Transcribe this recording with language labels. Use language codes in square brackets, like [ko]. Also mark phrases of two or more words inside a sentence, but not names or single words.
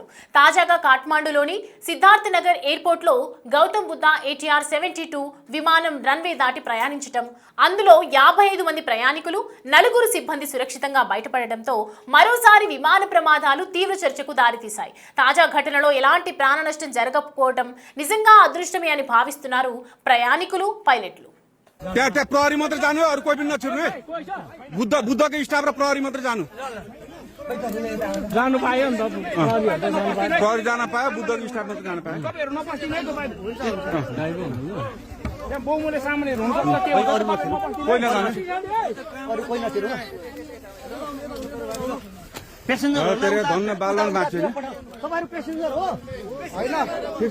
[te] తాజాగా కాఠ్మాండూలోని సిద్ధార్థ్ నగర్ ఎయిర్పోర్ట్ లో గౌతమ్ బుద్ధ ATR 72 విమానం రన్వే దాటి ప్రయాణించటం, అందులో 55 మంది ప్రయాణికులు, 4 సిబ్బంది సురక్షితంగా బయటపడడంతో మరోసారి విమాన ప్రమాదాలు తీవ్ర చర్చకు దారితీశాయి. తాజా ఘటనలో ఎలాంటి ప్రాణ నష్టం జరగకపోవడం నిజంగా అదృష్టమే అని భావిస్తున్నారు ప్రయాణికులు, పైలట్లు. [ne] प्रहरी मात्र जानु अरू कोही पनि नछुर्नु है। बुद्धको स्टाफ र प्रहरी मात्र जानु पायो नि त। प्रहरी जान पायो, बुद्धको स्टाफ मात्र जान पायो। कोही नजानु, तेरे धन्न बालन बाँच्यो नि ठिक छ।